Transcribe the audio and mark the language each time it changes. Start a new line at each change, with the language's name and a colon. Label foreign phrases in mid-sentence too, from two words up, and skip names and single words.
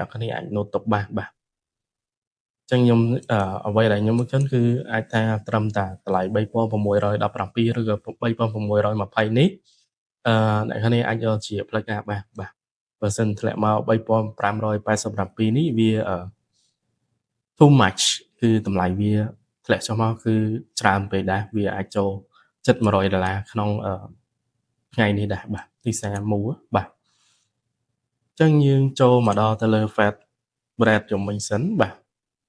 Khmer: គ្នាអាច note ទុកបានបាទអញ្ចឹងខ្ញុំអ្វីដែលខ្ញុំមើលឃើញគឺអាចថាត្រឹមតែ តម្លៃ3617ឬក៏3620នេះអ្នកគ្នាអាចយកជាផ្លូវការបានបាទបើសិនធ្លាក់មក3587នេះវា
English: too much
Khmer: គឺតម្លៃវាធ្លាក់ចុះមកគឺច្រើនពេកដែរវាអាចចូលជិត$100ក្នុងថ្ងៃនេះដែរបាទទីផ្សារ move បាទអញ្ចឹងយើងចូលមកដល់ទៅលើ Fed Bread ជុំវិញសិនបាទ